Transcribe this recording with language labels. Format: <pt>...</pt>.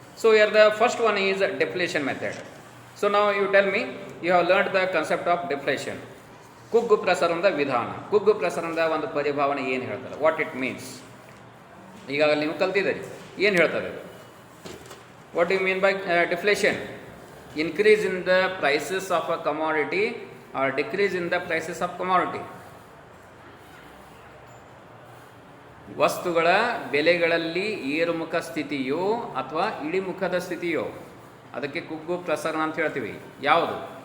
<en>So here the first one is deflation method. So ನಾವು you tell me you have learned the concept of deflation.</en> <kn>ಕುಗ್ಗು ಪ್ರಸರಣದ ವಿಧಾನ. ಕುಗ್ಗು ಪ್ರಸರಣದ ಒಂದು ಪರಿಭಾವನೆ ಏನು ಹೇಳ್ತಾರೆ,</kn> <en>what it means</en> <kn>ಈಗಾಗಲೇ ನೀವು ಕಲ್ತಿದ್ದೀರಿ. ಏನು ಹೇಳ್ತಾರೆ,</kn> <en>What you mean by deflation? Increase in the prices of a commodity or decrease in the prices of commodity.</en> <kn>ವಸ್ತುಗಳ ಬೆಲೆಗಳಲ್ಲಿ ಏರುಮುಖ ಸ್ಥಿತಿಯೋ ಅಥವಾ ಇಳಿಮುಖದ ಸ್ಥಿತಿಯೋ ಅದಕ್ಕೆ ಕುಗ್ಗು ಪ್ರಸರಣ ಅಂತ ಹೇಳ್ತೀವಿ. ಯಾವುದು?</kn>